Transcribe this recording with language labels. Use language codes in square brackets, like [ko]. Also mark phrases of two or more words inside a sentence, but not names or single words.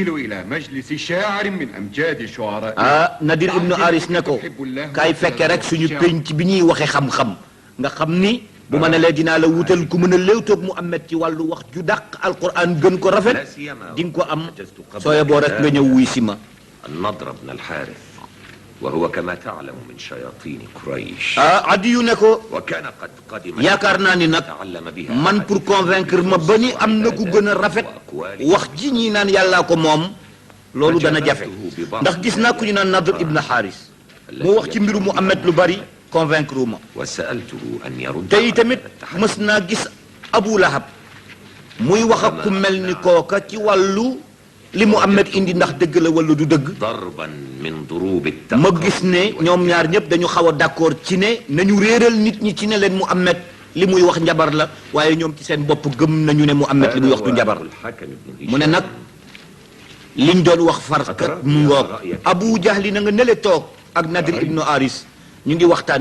[wo] Nadir ibnu Aris ne ko kaay fekke rek suñu penc bi ñuy waxe xam-xam nga xam ni bu ma ne lee dinaa la wutal ku mën a léewtoog Muhammad ci wàllu wax ju dàq alquran gën ko rafet di nga ko am sooye boo rek nga ñëw wuy si ma [ar] النضر بن الحارث وهو كما تعلم من شياطين قريش [wo] Adi yu ne ko [ar] وكان قد قدم [wo] yaakaar naa ni nag [ar] تعلم بها [wo] man [fr] pour convaincre [wo] ma ba ni am na ku gën a rafet wax ji ñi naan yàllaa ko moom loolu dana jafe ndax gis naa ku ñu naan Nadr ibn Haris mu wax ci mbiru Muhammad lu bari convaincre ma [ar] وسألته أن يرد [wo] tey tamit mës naa gis Abu Lahab muy wax ak ku mel ni kooka ci wàllu li Muhammad indi ndax dëgg la wala du dëgg [ar] ضربا من ضروب [wo] ma gis ne ñoom ñaar ñëpp dañu xaw a d'accord ci ne nañu réeral nit ñi ci ne leen Muhammad li muy wax njabar la waaye ñoom ci seen bopp gëm nañu ne Muhammad li muy wax du njabar mu ne nag liñ doon wax farkat mu ngoog Abu Jahli na nga nele toog ak Nadir ibnu Aris ñu ngi waxtaan